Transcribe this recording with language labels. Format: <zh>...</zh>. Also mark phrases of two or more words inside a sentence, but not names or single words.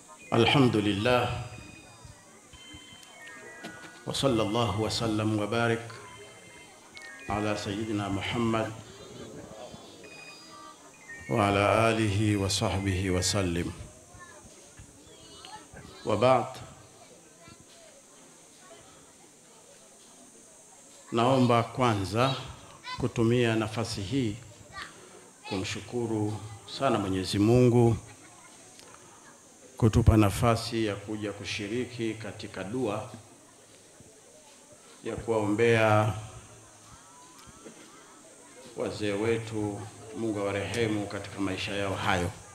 <ar>الحمد لله وصلى الله وسلم وبارك على سيدنا محمد وعلى آله وصحبه وسلم وبعد.</ar> <sw>Naomba kwanza kutumia nafasi hii kumshukuru sana Mwenyezi Mungu kutupa nafasi ya kuja kushiriki katika dua ya kuwaombea wazee wetu, Mungu awarehemu katika maisha yao hayo.</sw>